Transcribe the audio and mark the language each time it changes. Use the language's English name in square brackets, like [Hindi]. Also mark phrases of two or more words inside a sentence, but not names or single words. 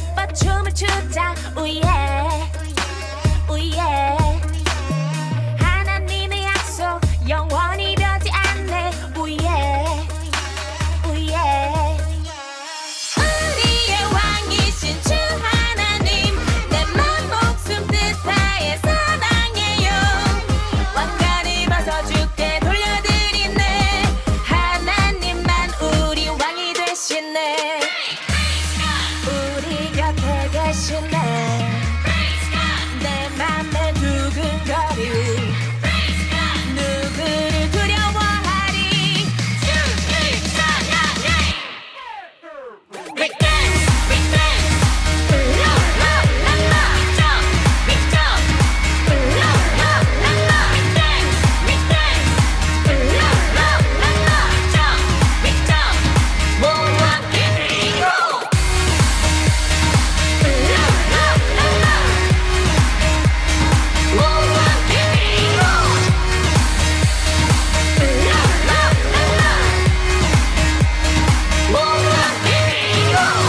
[Korean] 춤을 추자 우예 우예 하나님의 약속 영원히 변치 않네 우예 우예 우리의 왕이신 주 하나님 내 맘 목숨 뜻 다해 사랑해요 왕관을 벗어 주께 돌려드리네 하나님만 우리 왕이 되시네 우리 곁에 계시네 내 맘에 두근거리 누구를 두려워하리 주님 찬양해 [English] Big dance, big dance La la la la Big jump, big jump La la la la Big dance, big dance La la la la Jump, big jump [Korean] 모아게 이고 La la la la 모아게 이고 La la la la 모아게 이고